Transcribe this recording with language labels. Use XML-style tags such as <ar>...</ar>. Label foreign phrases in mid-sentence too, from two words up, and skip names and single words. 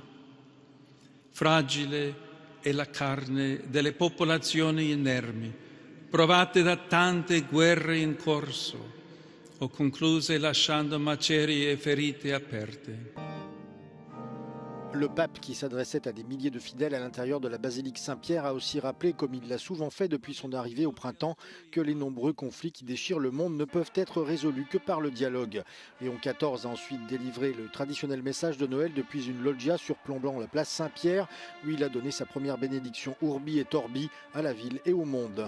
<it>Fragile è la carne delle popolazioni inermi, provate da tante guerre in corso o concluse lasciando macerie e ferite aperte.</it> <fr>Le pape, qui s'adressait à des milliers de fidèles à l'intérieur de la basilique Saint-Pierre, a aussi rappelé, comme il l'a souvent fait depuis son arrivée au printemps, que les nombreux conflits qui déchirent le monde ne peuvent être résolus que par le dialogue. Léon XIV a ensuite délivré le traditionnel message de Noël depuis une loggia surplombant la place Saint-Pierre, où il a donné sa première bénédiction Urbi et Torbi à la ville et au monde.</fr>